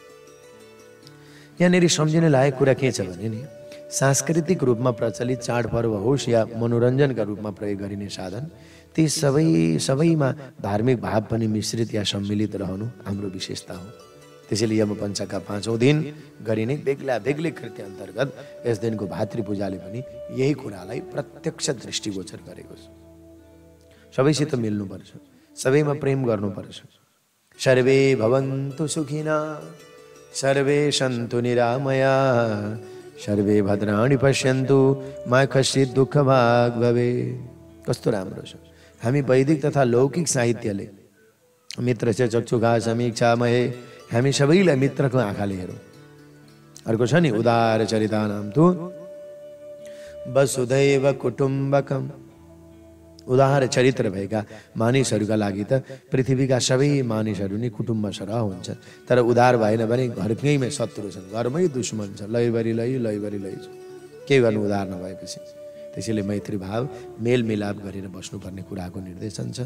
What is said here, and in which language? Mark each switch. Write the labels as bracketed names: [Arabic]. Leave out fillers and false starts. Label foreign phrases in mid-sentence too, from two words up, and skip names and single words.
[Nepali] यहाँनिर सम्झिन लायक कुरा के छ भने नि सांस्कृतिक रूपमा प्रचलित चाडपर्व होस् या मनोरञ्जनका रूपमा प्रयोग गरिने साधन, ती सबैमा धार्मिक भाव पनि मिश्रित या सम्मिलित रहनु हाम्रो विशेषता हो। त्यसैले यमपञ्चकका 5औं दिन गरिने बेग्ला बेग्लै कृत्य अन्तर्गत यस दिनको भातृपूजाले पनि यही कुरालाई प्रत्यक्ष दृष्टिगोचर गरेको छ। सबैसित मिल्नुपर्छ, सबैमा प्रेम गर्नुपर्छ। [Sanskrit] सर्वे भवन्तु सुखिना, सर्वे सन्तु निरामया, सर्वे भद्राणि पश्यन्तु मा कश्चित् दुःखभाग् भवेत्। [Nepali] कस्तो राम्रो छ। हामी वैदिक तथा लौकिक साहित्यले [Sanskrit] मित्रस्य चक्षुषा समीक्षामहे, [Nepali] हामी सबैलाई मित्रको आँखाले हेरौँ। अर्को छ नि [Sanskrit] उदार चरितानां तु वसुधैव कुटुम्बकम्। [Nepali] उदार चरित्र भएका मानिसहरूका लागि त पृथ्वीका सबै मानिसहरू नै कुटुम्ब सरह हुन्छ। तर उदार भएन भने घरकैमै शत्रु छन्, घरमै दुश्मन छ, लैबरी छ। के गर्नु उदार नभएपछि। त्यसैले मैत्री भाव, मेलमिलाप गरेर बस्नुपर्ने कुराको निर्देशन छ।